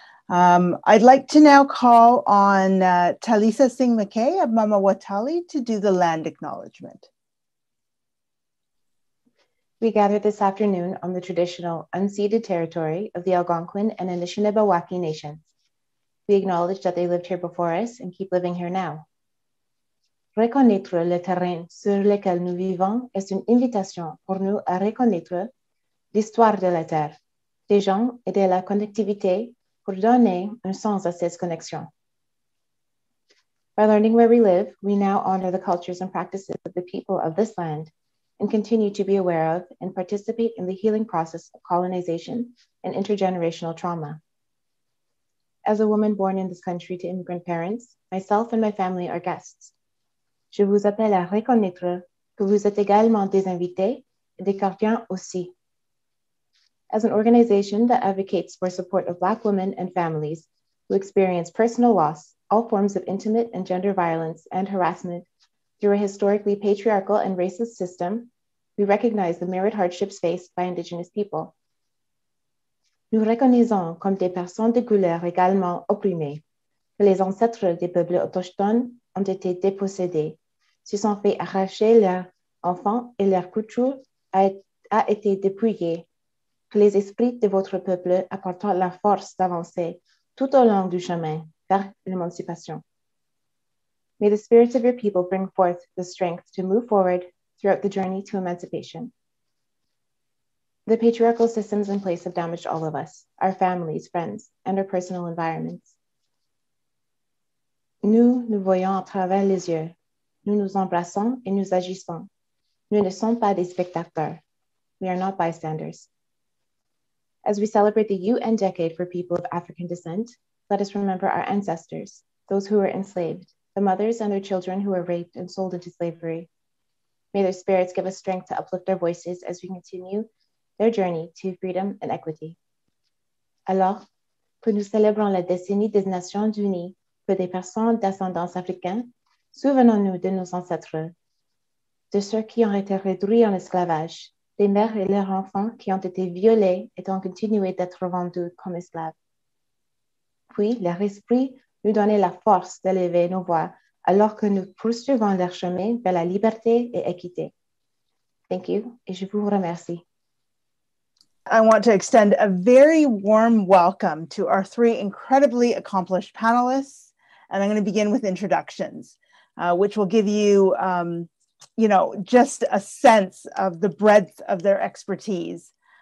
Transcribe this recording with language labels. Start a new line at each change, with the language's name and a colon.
English: I'd like to now call on Talisa Singh McKay of Mama Watali to do the land acknowledgement. We gather this afternoon on the traditional unceded territory of the Algonquin and Anishinaabe nations. We acknowledge that they lived here before us and keep living here now.
French: Reconnaître le terrain sur lequel nous vivons est une invitation pour nous à reconnaître l'histoire de la terre, des gens et de la connectivité pour donner un sens à ces connexions.
English: By learning where we live, we now honor the cultures and practices of the people of this land and continue to be aware of and participate in the healing process of colonization and intergenerational trauma. As a woman born in this country to immigrant parents, myself and my family are guests.
French: Je vous appelle à reconnaître que vous êtes également des invités et des gardiens aussi.
English: As an organization that advocates for support of Black women and families who experience personal loss, all forms of intimate and gender violence and harassment through a historically patriarchal and racist system, we recognize the myriad hardships faced by Indigenous people.
French: Nous reconnaissons comme des personnes de couleur également opprimées que les ancêtres des peuples autochtones ont été dépossédés, se sont fait arracher leurs enfants et leur culture a été dépouillée, que les esprits de votre peuple apportent la force d'avancer tout au long du chemin vers l'émancipation.
English: May the spirits of your people bring forth the strength to move forward throughout the journey to emancipation. The patriarchal systems in place have damaged all of us, our families, friends, and our personal environments.
French: Nous voyons à travers les yeux. Nous nous embrassons et nous agissons. Nous ne sommes pas des spectateurs.
English: We are not bystanders. As we celebrate the UN Decade for people of African descent, let us remember our ancestors, those who were enslaved, the mothers and their children who were raped and sold into slavery. May their spirits give us strength to uplift our voices as we continue their journey to freedom and equity.
French: Alors que nous célébrons la décennie des Nations Unies pour des personnes d'ascendance africaine, souvenons-nous de nos ancêtres, de ceux qui ont été réduits en esclavage, des mères et leurs enfants qui ont été violés et ont continué d'être vendus comme esclaves. Puis, leur esprit nous donnait la force d'élever nos voix alors que nous poursuivons leur chemin vers la liberté et équité.
English: Thank you,
French: et je vous remercie.
English: I want to extend a very warm welcome to our three incredibly accomplished panelists. And I'm going to begin with introductions, which will give you, just a sense of the breadth of their expertise.